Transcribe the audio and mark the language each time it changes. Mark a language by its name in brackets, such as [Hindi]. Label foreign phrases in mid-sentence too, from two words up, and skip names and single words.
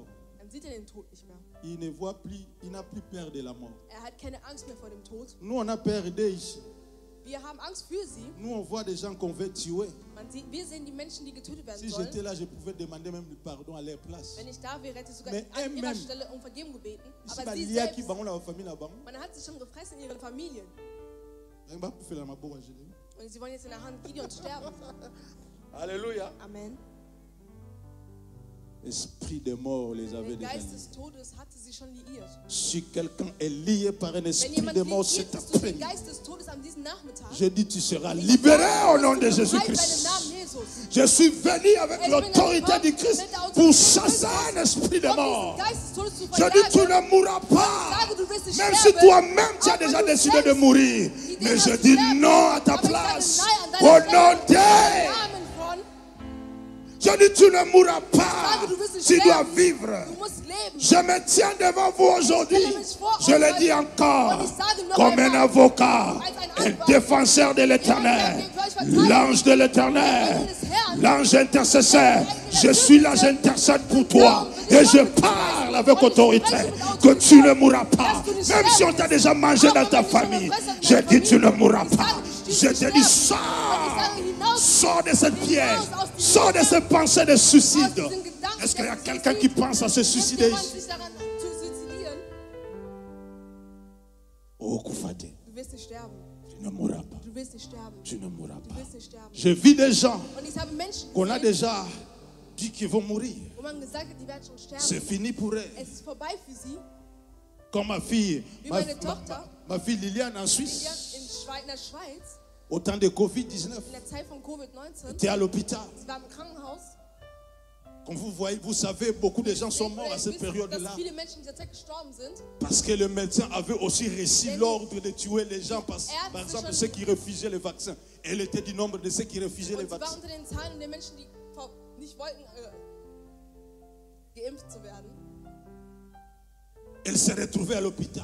[German] dann sieht er den Tod nicht mehr. [French] Il ne voit plus, il n'a plus peur de la mort. [German] Er hat keine Angst mehr vor dem Tod. [French] Nous, on a peur d'eux ici. [German] Wir haben Angst für sie. [French] Nous, on voit des gens qu'on veut tuer. [German] Wir sehen die Menschen, die getötet werden [French] Si j'étais [German] sollen. [French] là, je pouvais demander même le pardon à leur place. [German] Wenn ich da wäre, hätte ich sogar [French] Mais [German] an ihrer [French] eux-mêmes, [German] Stelle um Vergebung gebeten. [French] Ici, [German] Aber sie [French] il y a qui [German] selbst, [French] bango la famille là-bas. [German] man hat sie schon gefressen in ihren Familien. [French] On va faire la maboua, je dis. [German] Und sie wollen jetzt in der Hand Gideon sterben. [French] Alléluia. Amen. Esprit de mort les avait [German] Der [French] déjà [German] Geist [French] liés. [German] des Todes hatte sie schon liiert. [French] Si quelqu'un est lié par un [German] Wenn [French] esprit [German] jemand [French] de mort [German] liiert [French] cet [German] ist durch den [French] après-midi, [German] Geist des Todes an diesem Nachmittag, [French] je dis tu seras libéré au nom de [German] bist du befreit [French] Jésus-Christ. [German] bei dem Namen Jesus. [French] Je suis venu avec l'autorité du Christ pour chasser un esprit de [German] Um [French] mort. [German] diesen Geist des Todes zu [French] Je dis tu [German] verjagen. [French] ne mourras pas. [German] Sage, du wirst nicht [French] Même si [German] sterben. [French] toi-même tu as [German] Auch wenn [French] déjà [German] du [French] décidé de [German] selbst [French] mourir. [German] die Idee [French] Mais [German] hast [French] je [German] zu [French] dis [German] sterben, [French] non à ta [German] aber ich sage [French] place. [German] nein an [French] Au [German] deiner [French] nom [German] Stelle. [French] de... [German] Im Namen von, [French] Je dis tu ne mourras pas. [German] sage, du wirst nicht [French] Tu dois [German] sterben. [French] vivre. [German] Du musst leben. [French] Je me tiens devant vous aujourd'hui. Je le dis encore, [German] Und ich sage noch [French] comme un [German] einmal, [French] avocat, [German] als ein [French] un [German] Anwalt, [French] défenseur de l'éternel, l'ange de l'éternel, l'ange intercesseur. Je suis là, j'intercède pour toi et je parle avec autorité que tu ne mourras pas. Même si on t'a déjà mangé dans ta famille, je dis tu ne mourras pas. Je te dis sors de cette pierre, sors de cette pensée de suicide. Est-ce qu'il y a quelqu'un qui pense à se suicider [German] jemand [French] ici? [German] sich daran zu suizidieren? [French] Oh, Koufate, [German] Du wirst nicht sterben. [French] tu ne mourras pas. [German] Du wirst nicht sterben. [French] Tu ne mourras [German] Du [French] pas. [German] wirst nicht sterben. [French] Je vis des gens [German] Und ich habe Menschen [French] qu'on a [German] gesehen, [French] déjà dit qu'ils vont mourir. [German] wo man gesagt hat, die werden schon sterben. [French] C'est fini pour eux. [German] Es ist vorbei für sie. [French] Comme ma fille, [German] Wie meine Tochter, [French] ma fille Liliane en [German] Lilian [French] Suisse, [German] in der Schweiz, [French] au temps de Covid-19, [German] in der Zeit von Covid-19, [French] était à l'hôpital. [German] sie war im Krankenhaus. [French] Comme vous voyez, vous savez, beaucoup de gens sont morts à cette période-là. Parce que le médecin avait aussi reçu l'ordre de tuer les gens. Par exemple, ceux qui refusaient le vaccin. Elle était du nombre de ceux qui refusaient le vaccin. Elle s'est retrouvée à l'hôpital.